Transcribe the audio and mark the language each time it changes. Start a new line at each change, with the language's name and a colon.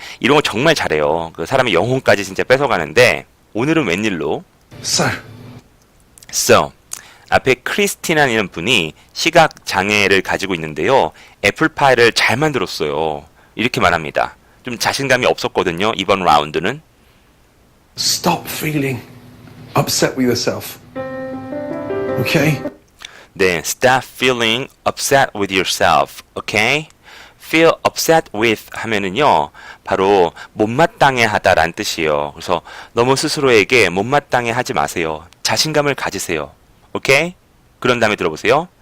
Korean: 이런 거 정말 잘해요. 그 사람의 영혼까지 진짜 뺏어가는데, 오늘은 웬일로? So, 앞에 크리스티나라는 분이 시각 장애를 가지고 있는데요. 애플파이를 잘 만들었어요. 이렇게 말합니다. 좀 자신감이 없었거든요. 이번 라운드는.
English: Stop feeling upset with yourself. Okay? 네, stop feeling upset with yourself. Okay?
Korean: feel upset with 하면은요, 바로 못마땅해 하다라는 뜻이에요. 그래서 너무 스스로에게 못마땅해 하지 마세요. 자신감을 가지세요. 오케이? 그런 다음에 들어보세요.